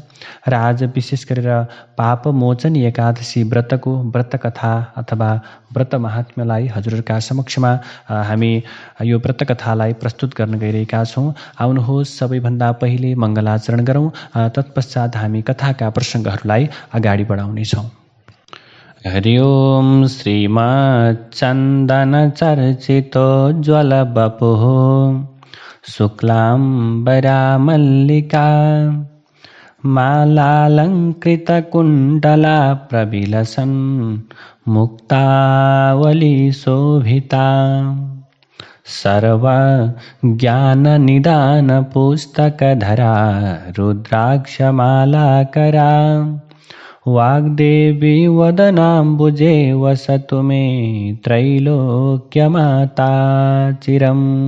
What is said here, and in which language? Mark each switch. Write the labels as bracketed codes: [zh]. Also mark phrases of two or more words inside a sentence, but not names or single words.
[ne] र आज विशेष गरेर पापमोचनी एकादशी व्रतको व्रतकथा अथवा व्रत महात्म्यलाई हजुरहरूका समक्षमा हामी यो व्रतकथालाई प्रस्तुत गर्न गइरहेका छौँ। आउनुहोस् सबैभन्दा पहिले मङ्गलाचरण गरौँ, तत्पश्चात हामी कथाका प्रसङ्गहरूलाई अगाडि बढाउनेछौँ। [sa] हरि ओम श्रीमच्चन्दनचर्चितोज्ज्वलवपुः शुक्लाम्बरा मल्लिका मालालङ्कृतकुण्डला प्रविलसन् मुक्तावलीशोभिता सर्वज्ञाननिदानपुस्तकधरा रुद्राक्षमालाकरा वाग्देवी वदनाम्बुजे वसतु मे त्रैलोक्यमाता चिरम्।